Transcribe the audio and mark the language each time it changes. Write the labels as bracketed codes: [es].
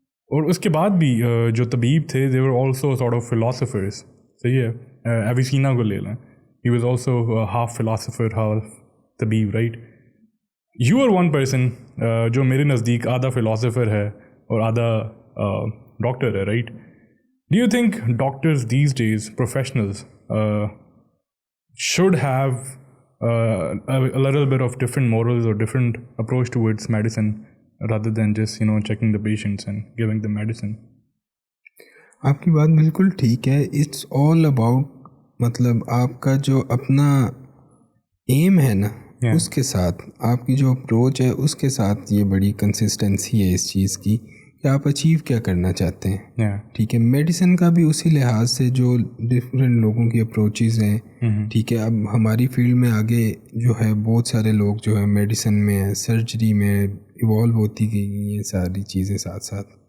[ur] اور اس کے بعد بھی جو طبیب تھے [en] They were also sort of philosophers. [ur] صحیح ہے, ایویسینا کو لے لیں, [en] He was also half philosopher half طبیب, right. You are one person [ur] جو میرے نزدیک آدھا فلاسفر ہے اور آدھا ڈاکٹر ہے, right. [en] Do you think doctors these days professionals should have a little bit of different morals or different approach towards medicine rather than just checking the patients and giving them medicine? [ur] آپ کی بات بالکل ٹھیک ہے. It's all about مطلب آپ کا جو اپنا ایم ہے نا, اس کے ساتھ آپ کی جو اپروچ ہے اس کے ساتھ یہ بڑی کنسسٹنسی ہے اس چیز کی کہ آپ اچیو کیا کرنا چاہتے ہیں, ٹھیک ہے. میڈیسن کا بھی اسی لحاظ سے جو ڈفرینٹ لوگوں کی اپروچز ہیں, ٹھیک ہے. اب ہماری فیلڈ میں آگے جو ہے بہت سارے لوگ جو ہے میڈیسن میں, سرجری میں ایوالو ہوتی گئی یہ ساری چیزیں ساتھ ساتھ.